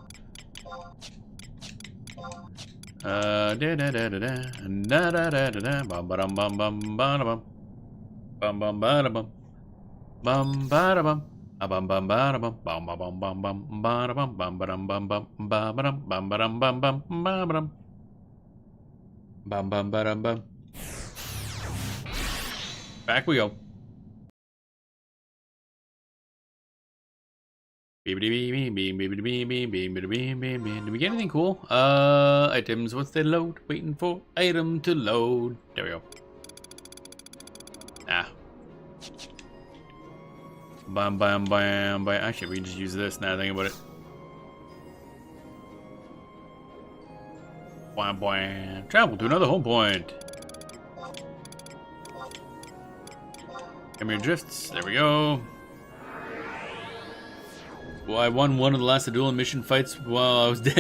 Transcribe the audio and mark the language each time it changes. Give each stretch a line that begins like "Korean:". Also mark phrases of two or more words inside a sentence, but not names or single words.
English: Da da da da da da da da da bum ba dum bum bum ba da bum bum bum ba da bum bum ba da bum a bum bum ba da bum bum ba bum bum bum ba da bum bum ba dum bum bum ba ba dum bum ba dum bum bum ba ba dum bum bum ba dum bum. Back we go. Did we get anything cool? Items, once they load, waiting for item to load. There we go. Ah. Bam, bam, bam, bam. Actually, we can just use this now that I think about it. Bam, bam. Travel to another home point. Come here, drifts. There we go. Well, I won one of the last Adoulin mission fights while I was dead.